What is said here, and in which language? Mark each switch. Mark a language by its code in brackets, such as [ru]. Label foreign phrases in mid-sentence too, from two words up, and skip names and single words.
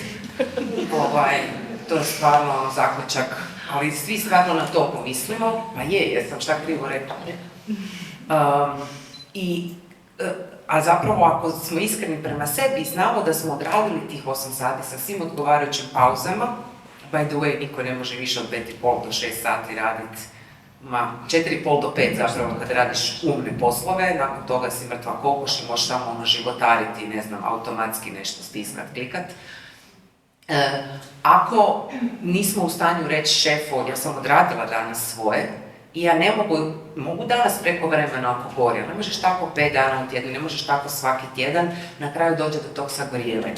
[hr] To je stvarno zaključak, ali svi stvarno na to pomislimo, pa jesam šta krivo rekla. A zapravo ako smo iskreni prema sebi i znamo da smo odradili tih 8 sati sa svim odgovarajućim pauzama, [en] by the way, [hr] niko ne može više od 5,5 do 6 sati raditi, 4,5 do 5 zapravo kad radiš umne poslove, nakon toga si mrtva kokoš i možeš samo životariti, ne znam, automatski nešto stiskat, klikat. Ako nismo u stanju reći šefu, ja sam odradila danas svoje, i ja ne mogu danas preko vremena ako gori, ne možeš tako 5 dana u tjednu, ne možeš tako svaki tjedan, na kraju dođe do tog sagorijevanja.